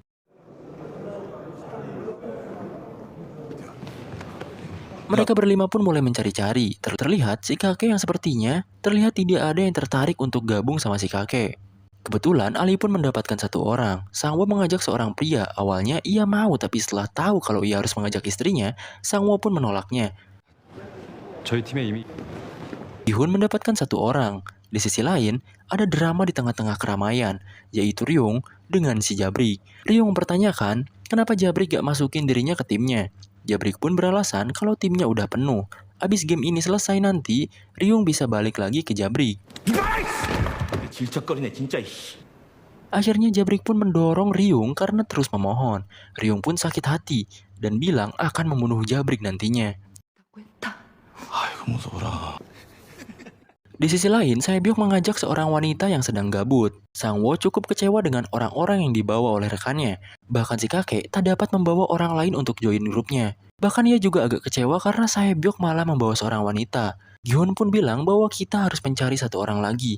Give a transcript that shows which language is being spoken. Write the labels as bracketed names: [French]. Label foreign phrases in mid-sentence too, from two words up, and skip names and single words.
[Indonesian] Mereka berlima pun mulai mencari-cari. Terlihat si kakek yang sepertinya terlihat tidak ada yang tertarik untuk gabung sama si kakek. Kebetulan Ali pun mendapatkan satu orang. Sangwoo mengajak seorang pria. Awalnya ia mau, tapi setelah tahu kalau ia harus mengajak istrinya, Sangwoo pun menolaknya. [Korean] 저희 팀에 이미 [Indonesian] Gihun mendapatkan satu orang. Di sisi lain, ada drama di tengah-tengah keramaian, yaitu Ryung dengan si Jabrik. Ryung mempertanyakan kenapa Jabrik gak masukin dirinya ke timnya. Jabrik pun beralasan kalau timnya udah penuh. Abis game ini selesai nanti, Ryung bisa balik lagi ke Jabrik. [Korean] 질척거리네 진짜. [Indonesian] Akhirnya Jabrik pun mendorong Ryung karena terus memohon. Ryung pun sakit hati dan bilang akan membunuh Jabrik nantinya. [Korean] 아이고 무서워라. [Indonesian] Di sisi lain, Saebyok mengajak seorang wanita yang sedang gabut. Sangwoo cukup kecewa dengan orang-orang yang dibawa oleh rekannya. Bahkan si kakek tak dapat membawa orang lain untuk join grupnya. Bahkan ia juga agak kecewa karena Saebyok malah membawa seorang wanita. Gihun pun bilang bahwa kita harus mencari satu orang lagi.